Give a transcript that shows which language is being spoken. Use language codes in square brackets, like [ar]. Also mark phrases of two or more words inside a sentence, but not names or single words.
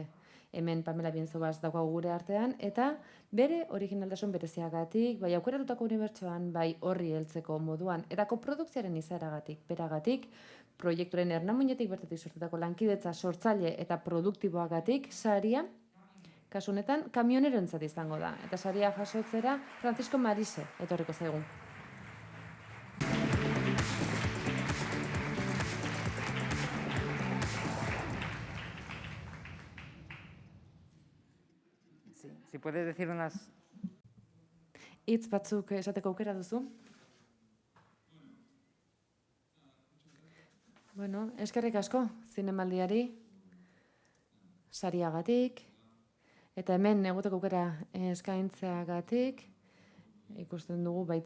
[eu] Hemen Pamela Bienzobas daukagu gure artean, eta bere originaltasun bereziagatik, bai aukeratutako unibertsoan, bai horri heltzeko moduan, eta koprodukziaren izaeragatik, beragatik, proiekturen ernamuinetik bertatik sortutako lankidetza sortzaile eta produktiboagatik, saria, kasu honetan, kamioneroentzat izango da. Eta saria jasotzera Francisco Marise etorriko zaigu. [es] Si puedes decir unas... [eu] Hitz batzuk esateko aukera duzu? Eskerrik asko zinemaldiari, sariagatik, eta hemen egoteko aukera eskaintzeagatik, ikusten dugu baita